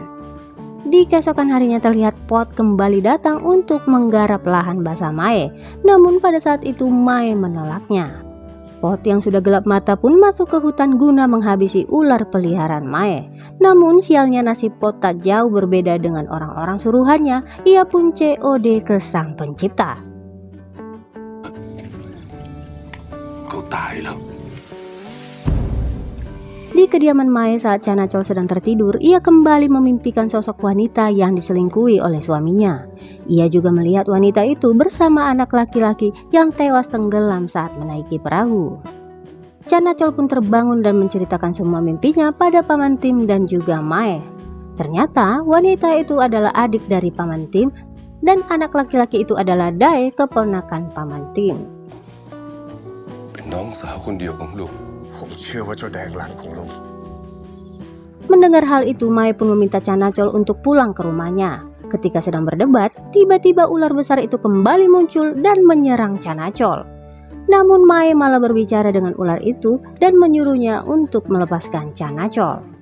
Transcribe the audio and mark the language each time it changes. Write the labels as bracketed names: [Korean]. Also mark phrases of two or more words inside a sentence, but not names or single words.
[Indonesian] Di keesokan harinya terlihat Pot kembali datang untuk menggarap lahan basah Mae. Namun pada saat itu Mae menolaknya. Pot yang sudah gelap mata pun masuk ke hutan guna menghabisi ular peliharaan Mae. Namun sialnya nasib Pot tak jauh berbeda dengan orang-orang suruhannya. Ia pun COD ke sang pencipta. [Thai] เขาตายแล้ว [Indonesian] Di kediaman Mae saat Chanachol sedang tertidur, ia kembali memimpikan sosok wanita yang diselingkuhi oleh suaminya. Ia juga melihat wanita itu bersama anak laki-laki yang tewas tenggelam saat menaiki perahu. Chanachol pun terbangun dan menceritakan semua mimpinya pada Paman Tim dan juga Mae. Ternyata wanita itu adalah adik dari Paman Tim dan anak laki-laki itu adalah Dae, keponakan Paman Tim. [Thai] เป็นน้องสาวคนเดียวของลุง ผมเชื่อว่าเจ้าแดงหลานของลุง [Indonesian] Mendengar hal itu, Mae pun meminta Chanachol untuk pulang ke rumahnya. Ketika sedang berdebat, tiba-tiba ular besar itu kembali muncul dan menyerang Chanachol. Namun Mae malah berbicara dengan ular itu dan menyuruhnya untuk melepaskan Chanachol.